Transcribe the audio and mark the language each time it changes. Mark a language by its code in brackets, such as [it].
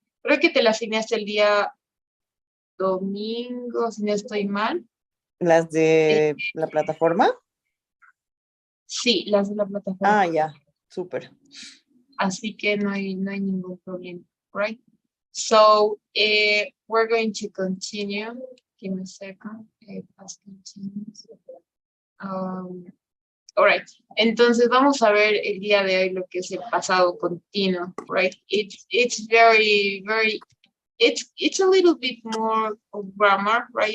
[es] Creo que te la asignaste el día domingo, si no estoy mal. ¿Las Eh, de la plataforma? sí, las de la plataforma. Ah, ya, súper. Así que no hay ningún problema, right? [en] So, we're going to continue. Give me a second. Past continuous. All right. [es] Entonces vamos a ver el día de hoy lo que es el pasado continuo, right? [en] It's very, it's a little bit more of grammar, right?